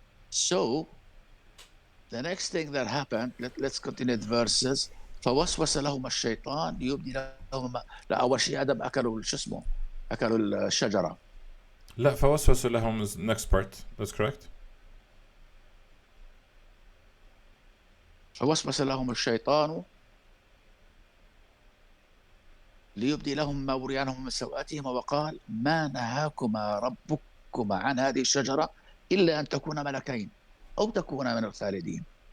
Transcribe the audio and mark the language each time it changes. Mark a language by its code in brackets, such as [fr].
[en] So the next thing that happened, let's continue the verses. [ar] فوسوس لهما الشيطان ليبدي لهما. لا، أول شيء آدم أكلوا شو اسمه، أكلوا الشجرة. لا فوسوس لهم [en] is next part. That's correct. [ar] فوسوس لهم الشيطان ليبدي لهم ما وري عنهم من سوءاتهما وقال ما نهاكما ربكما عن هذه الشجرة إلا أن تكونا ملكين أو تكونا من الخالدين.